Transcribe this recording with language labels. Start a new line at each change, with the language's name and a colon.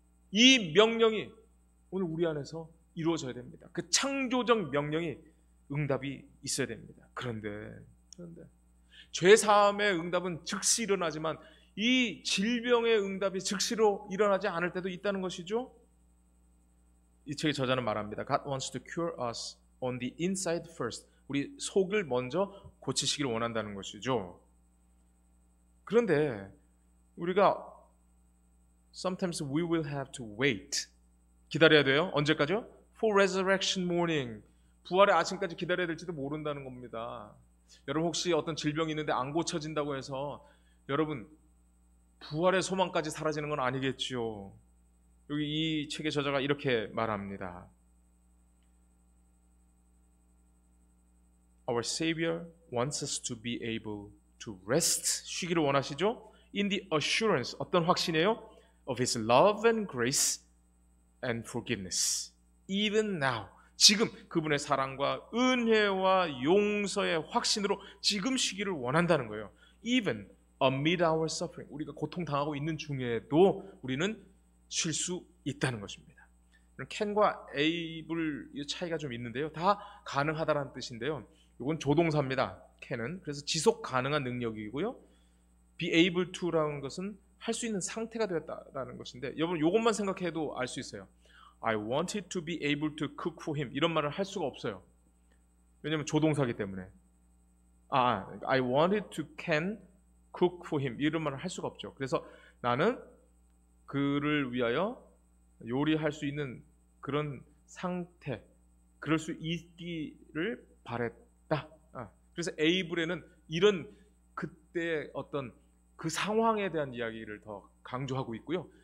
Korean: 이 명령이 오늘 우리 안에서 이루어져야 됩니다. 그 창조적 명령이 응답이 있어야 됩니다. 그런데 죄사함의 응답은 즉시 일어나지만 이 질병의 응답이 즉시로 일어나지 않을 때도 있다는 것이죠. 이 책의 저자는 말합니다.
English: God wants to cure us on the inside first.
Korean: 우리 속을 먼저 고치시길 원한다는 것이죠. 그런데 우리가
English: sometimes we will have to wait.
Korean: 기다려야 돼요. 언제까지요?
English: For resurrection morning.
Korean: 부활의 아침까지 기다려야 될지도 모른다는 겁니다. 여러분 혹시 어떤 질병이 있는데 안 고쳐진다고 해서 여러분 부활의 소망까지 사라지는 건 아니겠죠. 여기 이 책의 저자가 이렇게 말합니다.
English: Our Savior wants us to be able to rest.
Korean: 쉬기를 원하시죠?
English: In the assurance.
Korean: 어떤 확신이에요?
English: Of His love and grace and forgiveness. Even now.
Korean: 지금 그분의 사랑과 은혜와 용서의 확신으로 지금 쉬기를 원한다는 거예요.
English: Even amid our suffering.
Korean: 우리가 고통당하고 있는 중에도 우리는 쉴 수 있다는 것입니다. can과 able 차이가 좀 있는데요. 다 가능하다라는 뜻인데요. 이건 조동사입니다. can은. 그래서 지속 가능한 능력이고요. be able to라는 것은 할 수 있는 상태가 되었다라는 것인데, 여러분 이것만 생각해도 알 수 있어요.
English: I wanted to be able to cook for him,
Korean: 이런 말을 할 수가 없어요. 왜냐면 조동사기 때문에.
English: I wanted to can cook for him,
Korean: 이런 말을 할 수가 없죠. 그래서 나는 그를 위하여 요리할 수 있는 그런 상태, 그럴 수 있기를 바랬다. 그래서 에이블에는 이런 그때의 어떤 그 상황에 대한 이야기를 더 강조하고 있고요.